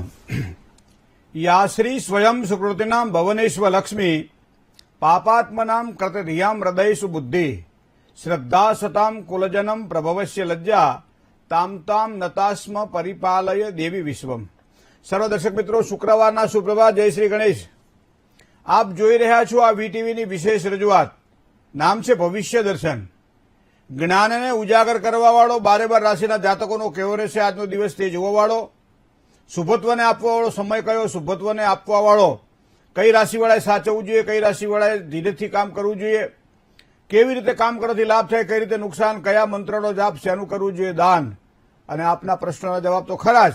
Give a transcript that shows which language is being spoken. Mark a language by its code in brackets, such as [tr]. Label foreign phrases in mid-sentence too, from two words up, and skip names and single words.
[sa] या श्री स्वयं सुकृतिनां भवनेश्व लक्ष्मी पापात्मनां कृतधियां हृदयेषु बुद्धि श्रद्धा सतां कुलजनम प्रभवस्य लज्जा ताम ताम नतास्म परिपालय देवी विश्वम। [gu] સર્વ દર્શક મિત્રો, शुक्रवाરના સુપ્રભાત। જય શ્રી ગણેશ। આપ જોઈ રહ્યા છો આ વીટીવીની વિશેષ રજૂઆત। નામ છે ભવિષ્ય દર્શન। જ્ઞાનને ઉજાગર કરવાવાળો 12 રાશિના જાતકોનો કેવો રહેશે આજનો દિવસ તે જોવાવાળો, શુભત્વને આપવાવાળો સમય કયો, શુભત્વને આપવાવાળો કઈ રાશિવાળાએ સાચવવું જોઈએ, કઈ રાશિવાળાએ ધીરેથી કામ કરવું જોઈએ, કેવી રીતે કામ કરવાથી લાભ થાય, કઈ રીતે નુકસાન, કયા મંત્રનો જાપ શેનું કરવું જોઈએ, દાન, અને આપના પ્રશ્નોના જવાબ તો ખરા જ।